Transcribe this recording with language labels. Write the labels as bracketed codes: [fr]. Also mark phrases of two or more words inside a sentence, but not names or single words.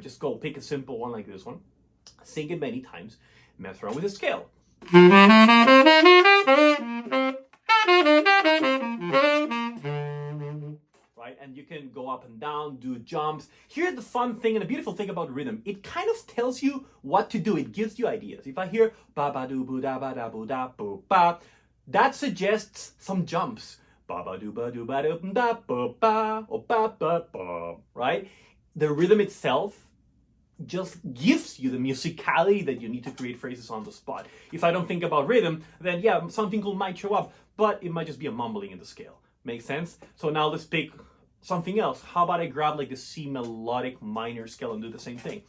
[en] Just go pick a simple one like this one, sing it many times, mess around with the scale. Right, and you can go up and down, do jumps. Here's the fun thing and the beautiful thing about rhythm. It kind of tells you what to do. It gives you ideas. If I hear ba ba do boo da ba da boo da boo ba, that suggests some jumps. Ba ba do ba do ba do da ba ba or ba ba ba. Right? The rhythm itself just gives you the musicality that you need to create phrases on the spot. If I don't think about rhythm, then yeah, something cool might show up, but it might just be a mumbling in the scale. Make sense? So now let's pick something else. How about I grab like the C melodic minor scale and do the same thing?